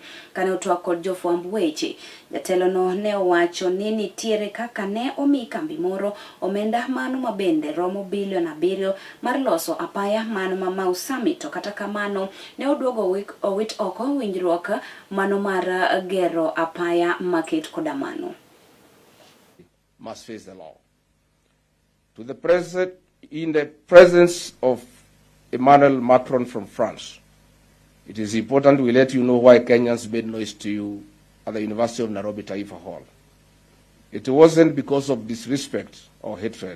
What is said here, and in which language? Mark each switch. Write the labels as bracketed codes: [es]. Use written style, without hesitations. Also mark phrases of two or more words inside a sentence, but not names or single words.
[luo] Kane otwak kod jofwamb weche, jatelo no ne owacho ni nitiere kaka ne omi kambi moro omenda mano mabende romo bilion 7 mar loso apaya mano ma Mau Summit, to kata kamano ne oduogo owit oko winjruok mano mar gero apaya maket kodamano. [en] Must face the law. To the president, in the presence of Emmanuel Macron from France, it is important we let you know why Kenyans made noise to you at the University of Nairobi Taifa Hall. It wasn't because of disrespect or hatred.